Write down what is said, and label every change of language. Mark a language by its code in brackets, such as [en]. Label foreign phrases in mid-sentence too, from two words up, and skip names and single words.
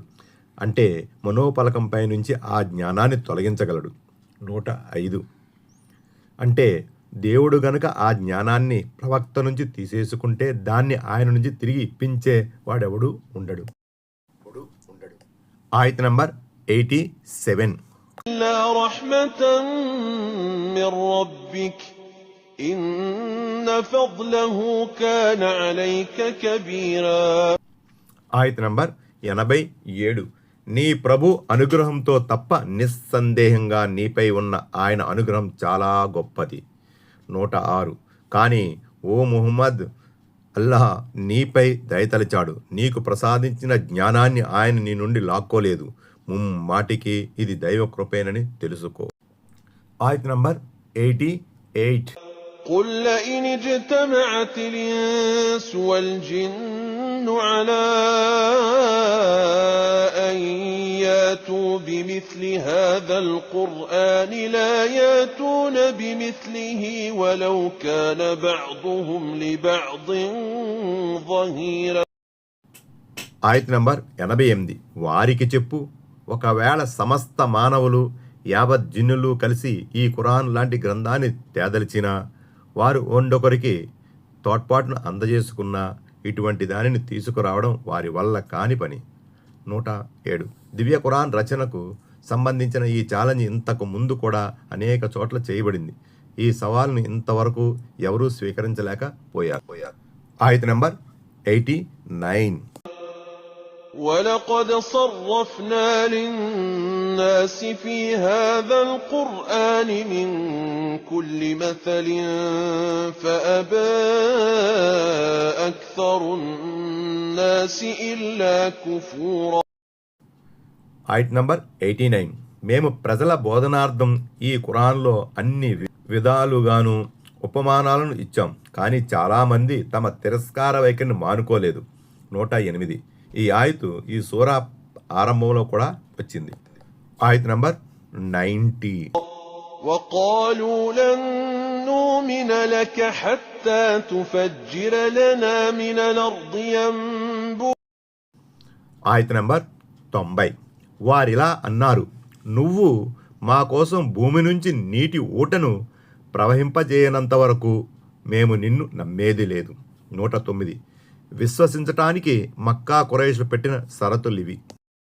[te] అంటే మనోపలకంపై నుంచి ఆ జ్ఞానాన్ని తొలగించగలడు. 105. అంటే దేవుడు గనుక ఆ జ్ఞానాన్ని ప్రవక్త నుంచి తీసేసుకుంటే దాన్ని ఆయన నుంచి తిరిగి ఇప్పించే వాడెవడు ఉండడు. ఆయత్ నంబర్ 87. [ar] إِلَّا رَحْمَةً مِّن رَّبِّكَ إِنَّ فَضْلَهُ كَانَ عَلَيْكَ كَبِيرًا. [te] ఆయత్ నంబర్ 87. నీ ప్రభు అనుగ్రహంతో తప్ప నిస్సందేహంగా నీపై ఉన్న ఆయన అనుగ్రహం చాలా గొప్పది. 106. కానీ ఓ ముహమ్మద్, అల్లాహ్ నీపై దయతలిచాడు. నీకు ప్రసాదించిన జ్ఞానాన్ని ఆయన నీ నుండి లాక్కోలేదు. ముమ్మాటికి ఇది దైవ కృపేనని తెలుసుకో. ఆయత్ నంబర్ 88. [ar] قُل لَّئِنِ اجْتَمَعَتِ الْإِنسُ وَالْجِنُّ عَلَىٰ أَن يَأْتُوا بِمِثْلِ هَٰذَا الْقُرْآنِ لَا يَأْتُونَ بِمِثْلِهِ وَلَوْ كَانَ بَعْضُهُمْ لِبَعْضٍ ظَهِيرًا. [te] ఆయత్ నంబర్ 88. వారికి చెప్పు, ఒకవేళ సమస్త మానవులు యావత్ జిన్నులు కలిసి ఈ ఖురాన్ లాంటి గ్రంథాన్ని తేదలిచినా, వారు ఒండొకరికి తోడ్పాటును అందజేసుకున్న ఇటువంటి దానిని తీసుకురావడం వారి వల్ల కాని పని. 107. దివ్య ఖురాన్ రచనకు సంబంధించిన ఈ ఛాలెంజ్ ఇంతకు ముందు కూడా అనేక చోట్ల చేయబడింది. ఈ సవాల్ను ఇంతవరకు ఎవరూ స్వీకరించలేకపోయారు. ఆయత్ నంబర్ 89. [ar] وَلَقَدْ صَرَّفْنَا لِلنَّاسِ فِي هَٰذَا الْقُرْآنِ مِن كُلِّ مَثَلٍ فَأَبَىٰ أَكْثَرُ النَّاسِ إِلَّا كُفُورًا. [te] ఆయత్ నంబర్ 89. మేము ప్రజల బోధనార్థం ఈ ఖురాన్లో అన్ని విధాలుగాను ఉపమానాలను ఇచ్చాం, కానీ చాలామంది తమ తిరస్కార వైఖరిని మానుకోలేదు. 108. ఈ ఆయతు ఈ సూరా ఆరంభంలో కూడా వచ్చింది. ఆయత్ నంబర్ 90. [ar] وَقَالُوا لَن نُّؤْمِنَ لَكَ حَتَّىٰ تُفَجِّرَ لَنَا مِنَ الْأَرْضِ يَنبُوعًا. [te] ఆయత్ నంబర్ 90. వారిలా అన్నారు, నువ్వు మా కోసం భూమి నుంచి నీటి ఊటను ప్రవహింపజేయనంత వరకు మేము నిన్ను నమ్మేది లేదు. 109. విశ్వసించటానికి మక్కా ఖురైషులు పెట్టిన షరతులివి.